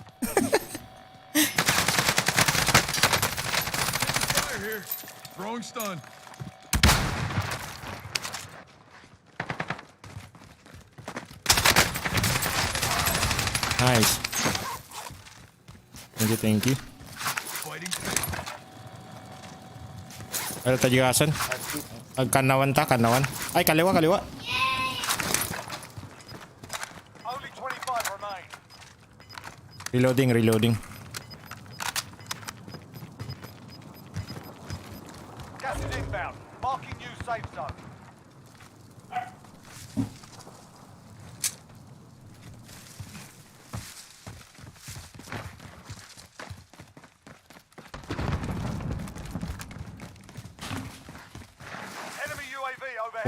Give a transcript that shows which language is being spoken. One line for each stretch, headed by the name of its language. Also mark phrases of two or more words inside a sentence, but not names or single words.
English: Fire here. Throwing stun. Nice. Thank you. Fighting fit.
Iloko: Ada tajugasan. Kanawan.
Filipino: Ay, kaliwa.
English: Only 25 remain. Reloading. Gas is inbound. Marking new safe zone. Enemy UAV overhead.